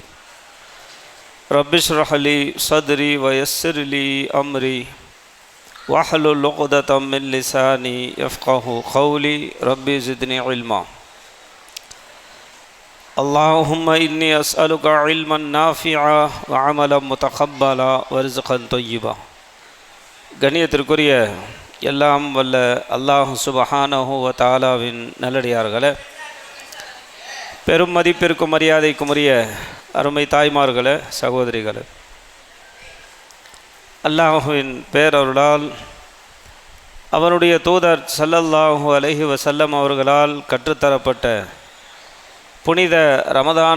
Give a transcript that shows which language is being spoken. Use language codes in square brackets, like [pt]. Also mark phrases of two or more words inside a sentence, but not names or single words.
[ar] رب اشرح لي صدري ويسر لي أمري واحلل عقدة من لساني يفقه قولي. ربي زدني علما. اللهم إني أسألك علما نافعا وعملا متقبلا ورزقا طيبا. [ta] கண்ணியத்திற்குரிய எல்லாம் வல்ல அல்லாஹ் [ar] سبحانه وتعالى [ta] நல்லடியார்களே, பெரும் மதிப்பிற்கும் மரியாதைக்கும் உரிய அருமை தாய்மார்களே, சகோதரிகளே, அல்லாஹுவின் பேரருளால் அவனுடைய தூதர் [ar] صلى الله عليه وسلم [ta] அவர்களால் கற்றுத்தரப்பட்ட புனித ரமதான்